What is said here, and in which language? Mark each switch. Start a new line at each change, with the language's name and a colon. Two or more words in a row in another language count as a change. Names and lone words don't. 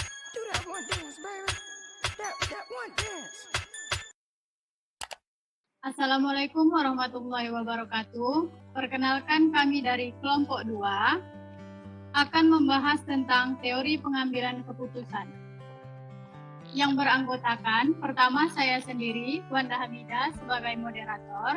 English: Do that one dance, baby. That one dance.
Arabic: السلام عليكم ورحمة الله وبركاته.
Indonesian: Perkenalkan, kami dari kelompok 2 akan membahas tentang teori pengambilan keputusan. Yang beranggotakan, pertama saya sendiri, Wanda Hamidah sebagai moderator.